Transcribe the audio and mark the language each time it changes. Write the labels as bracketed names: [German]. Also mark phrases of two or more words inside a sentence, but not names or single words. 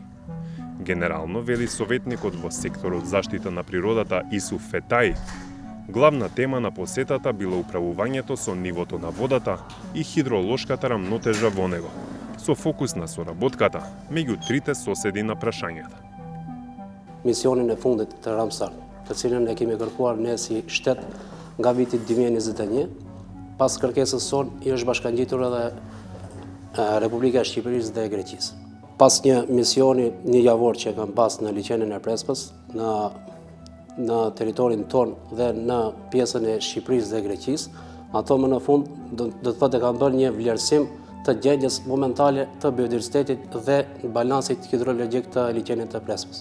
[Macedonian] Генерално, вели советникот во секторот заштита на природата Исуф Фетај, главна тема на посетата било управувањето со нивото на водата и хидролошката рамнотежа во него, со фокус на соработката меѓу трите соседи на прашањата. [Albanian] Misionin e fundit të Ramsar, të cilën e kemi kërkuar ne si shtet nga viti 2021, pas kërkesës son i është bashkangjitur edhe Republika e Shqipërisë dhe e Greqisë. Pas një misioni një javor që kam pas në liçenin e Prespës, në teritorin ton dhe në pjesën e Shqipërisë dhe Greqisë, ato më në fund do të thotë kanë bërë një vlerësim të gjendjes momentale të biodiversitetit dhe balansit hidrologjik të liçenit të Prespës.